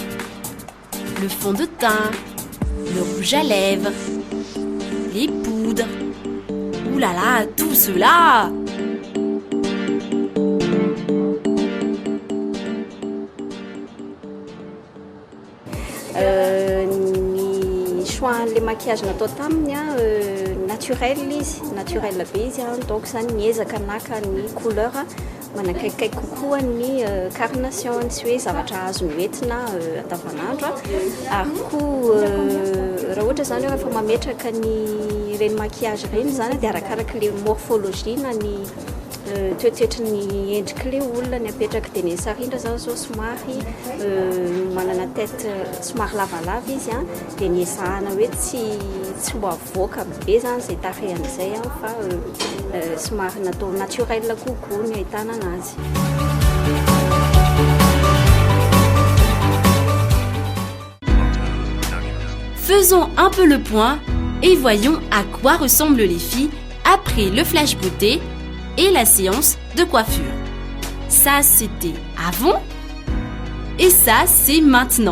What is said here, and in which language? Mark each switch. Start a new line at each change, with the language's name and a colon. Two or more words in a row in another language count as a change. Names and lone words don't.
French: Le fond de teint, le rouge à lèvres, les poudres. Ouh là là, tout cela! Le maquillage
Malagasy: natao taminy naturel izy, naturel be izy donc zany miezaka naka ny couleur manakaikaiky kokoa ny carnation sy hoe zavatra azo noentina andavanandro ary koa raha ohatra zany hoe rehefa mametraka ny reny maquillage reny zany dia arakaraka
French: le morphologie
Malagasy: na ny toetoetry ny endriky le olona ny apetraka dia ny sarindra zao zao somary manana tête somary lavalava izy dia ny ezahana hoe tsy ho avoaka be zany zay tarehan'izay fa somary natao naturel kokoa ny ahitana anazy.
French: Faisons un peu le point et voyons à quoi ressemblent les filles après le flash beauté et la séance de coiffure. Ça, c'était avant et ça, c'est maintenant.